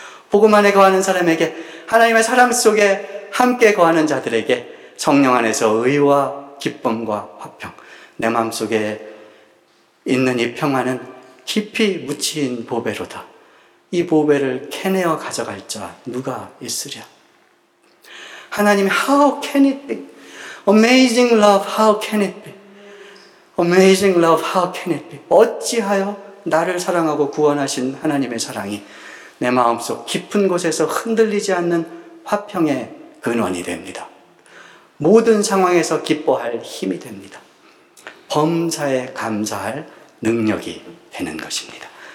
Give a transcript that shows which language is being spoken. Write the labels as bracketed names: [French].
[Korean] 복음 안에 거하는 사람에게 하나님의 사랑 속에 함께 거하는 자들에게 성령 안에서 의와 기쁨과 화평 내 마음속에 있는 이 평화는 깊이 묻힌 보배로다. 이 보배를 캐내어 가져갈 자 누가 있으랴. [English] 하나님 How can it be? Amazing love, how can it be? Amazing love, how can it be? [Korean] 어찌하여 나를 사랑하고 구원하신 하나님의 사랑이 내 마음속 깊은 곳에서 흔들리지 않는 화평의 근원이 됩니다. 모든 상황에서 기뻐할 힘이 됩니다. 범사에 감사할 능력이 되는 것입니다.